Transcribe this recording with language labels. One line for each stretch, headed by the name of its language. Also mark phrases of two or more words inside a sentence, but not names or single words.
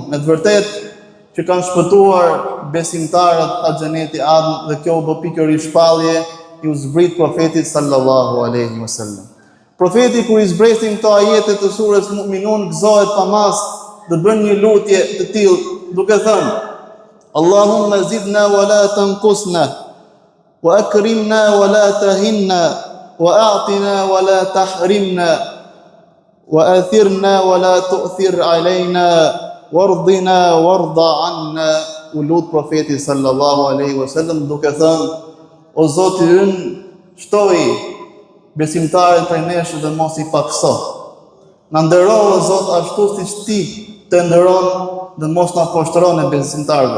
Albanian: Në të vërtetë që kanë shpëtuar besimtarët tha xheneti Adem, dhe kjo u bë pikërisht shpallje i u zbrit profetit
Arabic: صلى الله عليه وسلم.
Albanian: Profeti kur i zbrestin këto ajete të surës Mu'minun, gëzohet pa mas dhe bën një lutje të tillë, duke thënë:
Arabic: اللهم زدنا ولا تنقصنا، وأكرمنا ولا تهنا، وأعطنا ولا تحرمنا، وآثرنا ولا تؤثر علينا، وارضنا وارض عنا.
Albanian: U lut profeti
Arabic: صلى الله عليه وسلم
Albanian: duke thënë: O Zoti ynë, shtoi besimtarët prej nesh dhe mos i pakso. Na ndero o Zot ashtu siç ti të nderon dhe mos na poshtron e besimtarëve.